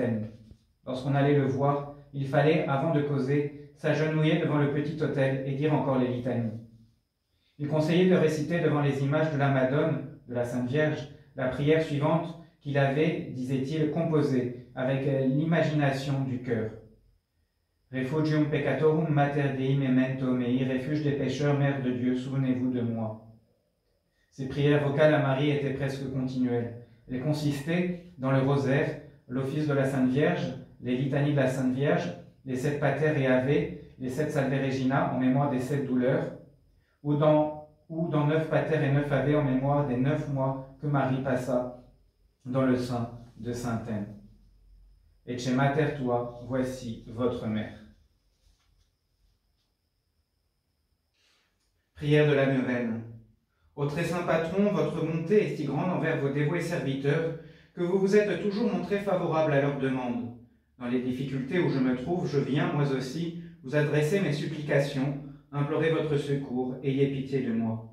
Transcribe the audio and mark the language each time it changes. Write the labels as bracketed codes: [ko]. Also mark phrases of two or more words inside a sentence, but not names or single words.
[fr] » Lorsqu'on allait le voir, il fallait, avant de causer, s'agenouiller devant le petit autel et dire encore les litanies. Il conseillait de réciter devant les images de la Madone, de la Sainte Vierge, la prière suivante qu'il avait, disait-il, composée avec l'imagination du cœur. [la] Refugium peccatorum mater Dei memento mei, [fr] refuge des pécheurs, Mère de Dieu, souvenez-vous de moi. Ces prières vocales à Marie étaient presque continuelles. Elles consistaient dans le rosaire, l'office de la Sainte Vierge, les litanies de la Sainte Vierge, les 7 [la] pater et ave, [fr] les 7 [la] salve regina [fr] en mémoire des 7 douleurs, ou dans 9 pater et 9 ave en mémoire des 9 mois que Marie passa dans le sein de Sainte Anne. [la] Ecce mater tua, [fr] voici votre mère. Prière de la neuvaine. Ô très saint patron, votre bonté est si grande envers vos dévoués serviteurs que vous vous êtes toujours montré favorable à leurs demandes. Dans les difficultés où je me trouve, je viens, moi aussi, vous adresser mes supplications, implorer votre secours, ayez pitié de moi.